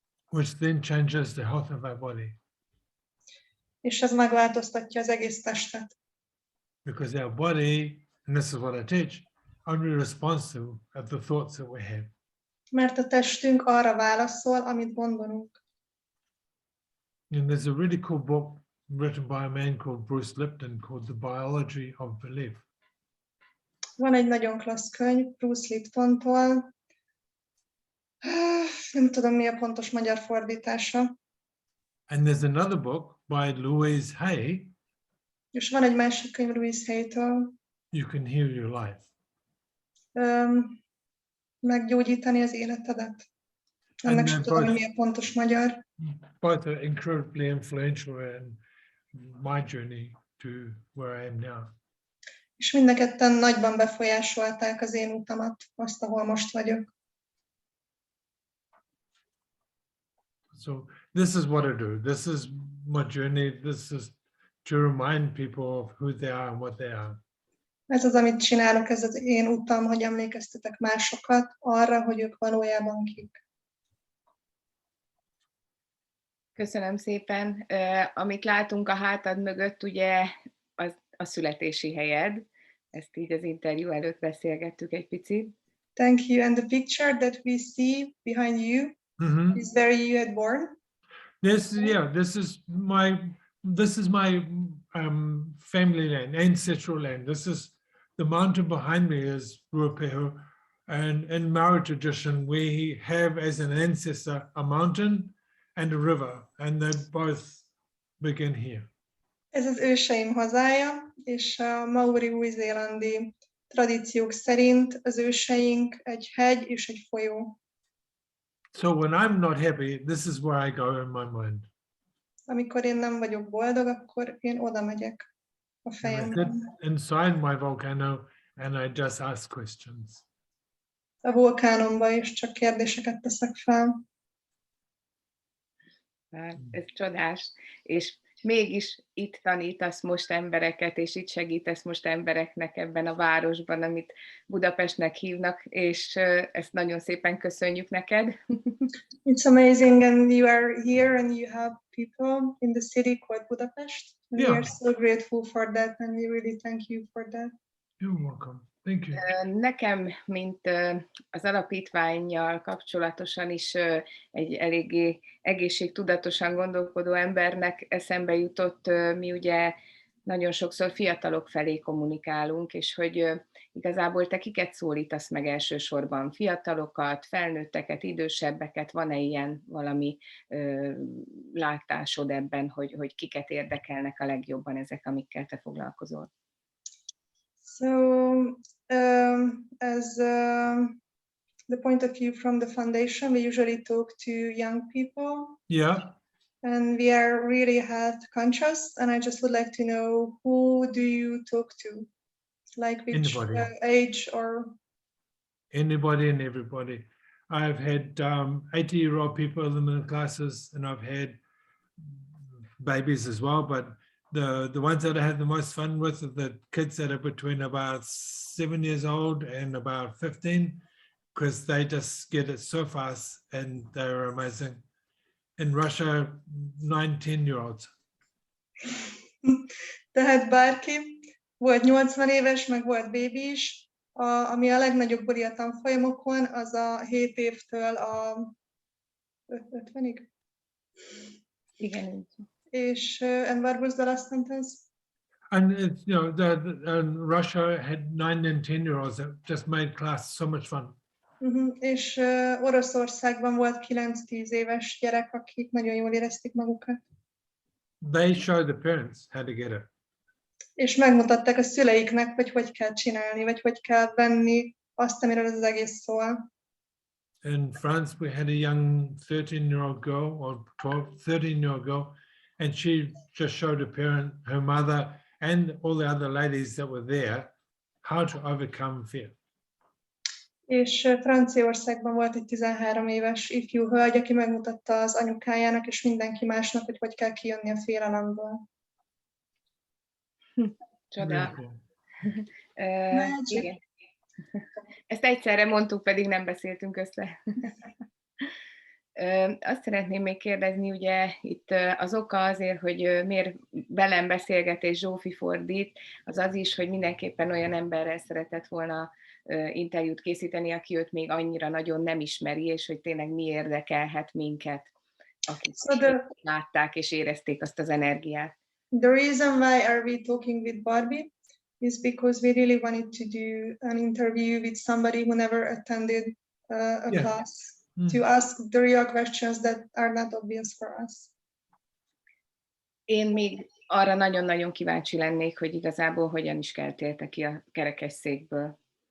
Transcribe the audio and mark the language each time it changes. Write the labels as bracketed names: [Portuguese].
[English] Which then changes the health of our body. [Hungarian] És ez megváltoztatja az egész testet. [English] Because our body, and this is what I teach, only responds to the thoughts that we have. [Hungarian] Mert a testünk arra válaszol, amit gondolunk. [English] And there's a really cool book written by a man called Bruce Lipton called The Biology of Belief. [Hungarian] Van egy nagyon klassz könyv Bruce Liptontól. Nem tudom, mi a pontos magyar fordítása. [English] And there's another book by Louise Hay. [Hungarian] És van egy másik könyv Louise Hay-től. [English] You Can Heal Your Life. [Hungarian] Meggyógyítani az életedet. Ennek sem tudom, mi a pontos magyar. [English] Both are incredibly influential in my journey to where I am now. [Hungarian] És mind a ketten nagyban befolyásolták az én utamat, azt, ahol most vagyok. [English] So this is what I do. This is my journey. This is to remind people of who they are and what they are. [Hungarian] Ez az, amit csinálok, ez az én utam, hogy emlékeztetek másokat arra, hogy ők valójában kik. Köszönöm szépen. Amit látunk a hátad mögött, ugye az a születési helyed. Ezt így az interjú előtt beszélgettük egy picit. [English] Thank you. And the picture that we see behind you is where you had born. This is my family land, ancestral land. This is the mountain behind me is Ruapehu, and in Maori tradition we have as an ancestor a mountain and a river, and they both begin here. [Hungarian] Ez az őseim hazája, és a maori új-zélandi tradíciók szerint az őseink egy hegy és egy folyó. [English] So when I'm not happy, this is where I go in my mind. [Hungarian] Amikor én nem vagyok boldog, akkor én oda megyek a fejemben. [English] Inside my volcano and I just ask questions. [Hungarian] A vulkánomba is csak kérdéseket teszek fel. Ez csodás. És mégis itt tanítasz most embereket, és itt segítesz most embereknek ebben a városban, amit Budapestnek hívnak, és ezt nagyon szépen köszönjük neked. [English] It's amazing, and you are here and you have people in the city called Budapest. And we are so grateful for that, and we really thank you for that. You're welcome. Thank you. [Hungarian] Nekem, mint az alapítvánnyal kapcsolatosan is egy eléggé egészségtudatosan gondolkodó embernek eszembe jutott, mi ugye nagyon sokszor fiatalok felé kommunikálunk, és hogy igazából te kiket szólítasz meg elsősorban? Fiatalokat, felnőtteket, idősebbeket? Van-e ilyen valami látásod ebben, hogy kiket érdekelnek a legjobban ezek, amikkel te foglalkozol? [English] So, as the point of view from the foundation, we usually talk to young people. Yeah. And we are really health conscious, and I just would like to know, who do you talk to? Like which age or? Anybody and everybody. I've had 80-year-old people in the classes, and I've had babies as well, but the ones that I had the most fun with are the kids that are between about 7 years old and about 15, because they just get it so fast and they're amazing. In Russia, 9-10-year-olds. [Hungarian] Tehát bárki, volt 80 éves, meg volt bébi is, ami a legnagyobb buli a tanfolyamokon, az a 7 évtől a 50-ig. Igen. [English] És and what was the last sentence? And Russia had 9 and 10-year-olds that just made class so much fun. [Hungarian] És Oroszországban volt 9-10 éves gyerek, akik nagyon jól érezték magukat. [English] They showed the parents how to get it. [Hungarian] És megmutatták a szüleiknek, hogy hogy kell csinálni, vagy hogy kell venni azt, amiről az egész szól. [English] In France, we had a young 13-year-old girl, or 13-year-old girl, and she just showed her parent, her mother, and all the other ladies that were there how to overcome fear. [Hungarian] És Franciaországban volt egy 13 éves ifjú hölgy, aki megmutatta az anyukájának és mindenki másnak, hogy hogy kell kijönni a félelemből. Csoda. Igen. Ezt egyszerre mondtuk, pedig nem beszéltünk össze. Azt szeretném még kérdezni, ugye itt az oka azért, hogy miért velem beszélget és Zsófi fordít, az az is, hogy mindenképpen olyan emberrel szeretett volna interjút készíteni, aki őt még annyira nagyon nem ismeri, és hogy tényleg mi érdekelhet minket, akik látták és érezték azt az energiát. [English] The reason why are we talking with Barbi is because we really wanted to do an interview with somebody who never attended a class. To ask the real questions that are not obvious for us. [Hungarian] Én még arra nagyon-nagyon kíváncsi lennék, hogy igazából hogyan is keltélte ki a kerekesszékből.